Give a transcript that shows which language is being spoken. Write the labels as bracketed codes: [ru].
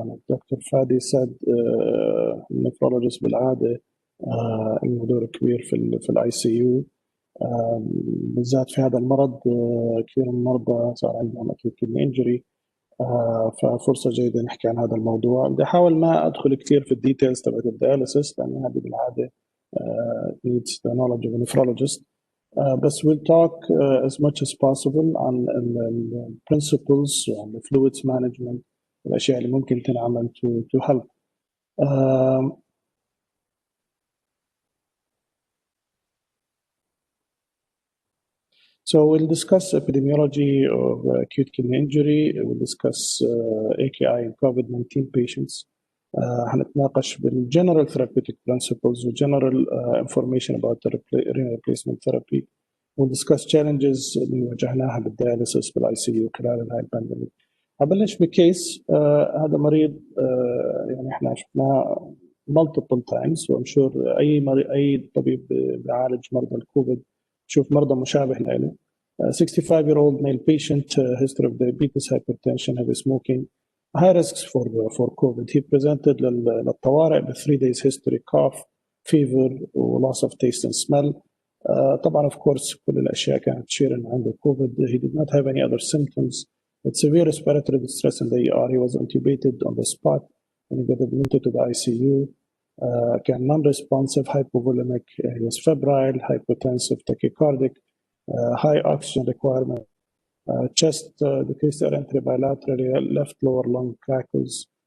[ar] دكتور فادي ساد النفرولوجيست بالعادة له دور كبير في الاي سي يو، بالذات في هذا المرض. كثير من المرضى صار عندهم [en] acute kidney injury، [ar] ففرصة جيدة نحكي عن هذا الموضوع. بدي أحاول ما أدخل كثير في الديتيلز تبعت الدياليسيس لأن هذه بالعادة [en] needs the knowledge of a nephrologist. But we'll talk as much as possible on the principles and the fluids management، [ar] الأشياء اللي ممكن تنعمل [en] to help. So we'll discuss epidemiology of acute kidney injury. We'll discuss AKI in COVID-19 patients. [ar] هنتناقش [en] بالgeneral therapeutic principles وgeneral information about the renal replacement therapy. We'll discuss challenges [ar] اللي واجهناها بالدياليسيس بالاي سي يو خلال هاي البانديميك. هبلش بكيس. هذا مريض يعني احنا شفناه [en] multiple times، [ar] وام شور اي طبيب بيعالج مرضى الكوفيد شوف مرضى مشابه له. [en] 65-year-old male patient, history of diabetes, hypertension, heavy smoking, high risks for COVID. He presented [ar] للطوارئ ب [en] 3 days history, cough, fever, loss of taste and smell. [ar] طبعا [en] of course [ar] كل الأشياء كانت تشير إنه عنده COVID. [en] He did not have any other symptoms. With severe respiratory distress in the ER. He was intubated on the spot and he got admitted to the ICU. [ar] كان [en] non-responsive, hypovolemic, he was febrile, hypotensive, tachycardic, high oxygen requirement, chest decreased air entry bilaterally, left lower lung crackles.